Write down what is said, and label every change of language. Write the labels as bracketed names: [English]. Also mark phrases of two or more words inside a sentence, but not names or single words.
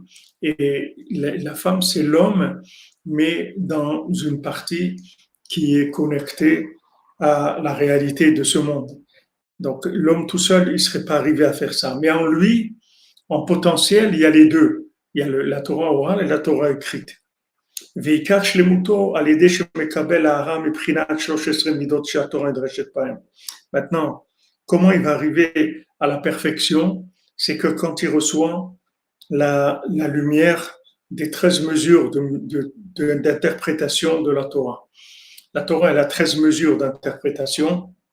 [French] Et la femme, c'est l'homme, mais dans une partie qui est connectée à la réalité de ce monde. Donc l'homme tout seul, il ne serait pas arrivé à faire ça. Mais en lui, en potentiel, il y a les deux. Il y a la Torah orale et la Torah écrite. [Hebrew] ועיקר שלמותו על ידי שמקבל הערה מבחינת 13 מידות שהתורה נדרשת בהן. [French] Maintenant, comment il va arriver à la perfection? C'est que quand il reçoit la lumière des 13 mesures d'interprétation de la Torah. La Torah, elle a 13 mesures d'interprétation.